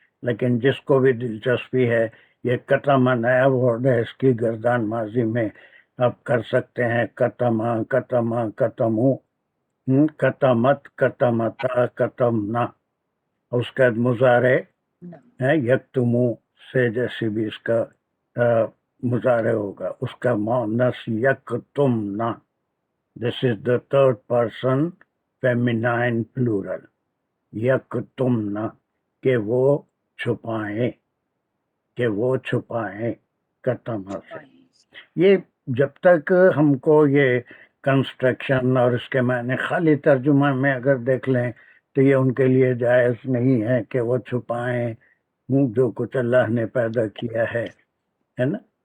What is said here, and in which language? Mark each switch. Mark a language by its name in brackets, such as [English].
[Urdu] لیکن جس کو بھی دلچسپی ہے، یہ کتما نیا ورڈ ہے، اس کی گردان ماضی میں آپ کر سکتے ہیں. [Arabic] کتما، کتما، کتمو، کتمت، کتمتا، کتمنا. [Urdu] اس کا مضارع ہے یکتمو سے، جیسے بھی اس کا مضارع ہوگا. اس کا مؤنث یکتمنا. [English] This is the third person feminine plural. [Urdu] یکتمنا، کہ وہ چھپائیں، کہ وہ چھپائیں. کتما سے. یہ جب تک ہم کو یہ کنسٹرکشن اور اس کے معنی خالی ترجمہ میں اگر دیکھ لیں تو یہ ان کے لیے جائز نہیں ہے کہ وہ چھپائیں جو کچھ اللہ نے پیدا کیا ہے نا.